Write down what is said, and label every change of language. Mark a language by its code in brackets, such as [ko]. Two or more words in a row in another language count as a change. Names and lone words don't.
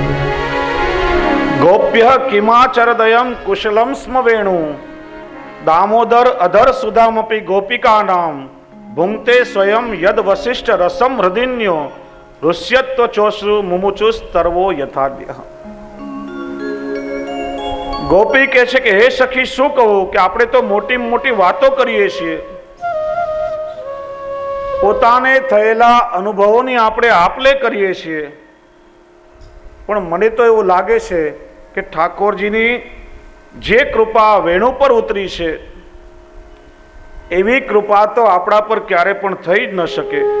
[sa] गोप्यः किमाचरदयं कुशलं स्म वेणु दामोदर अधर सुधामपि गोपिकानां भुङ्क्ते स्वयं यद वसिष्ठ रसम हृदिन्यो ऋष्यत्व चोषु मुमुचुस्तर्वो यथाद्यः। [gu] ગોપી કહે છે કે હે સખી શું કહું કે આપણે તો મોટી મોટી વાતો કરીએ છીએ, પોતાને થયેલા અનુભવોની આપણે આપલે કરીએ છીએ, પણ મને તો એવું લાગે છે કે ઠાકોરજીની જે કૃપા વેણુ પર ઉતરી છે એવી કૃપા તો આપણા પર ક્યારે પણ થઈ જ ન શકે।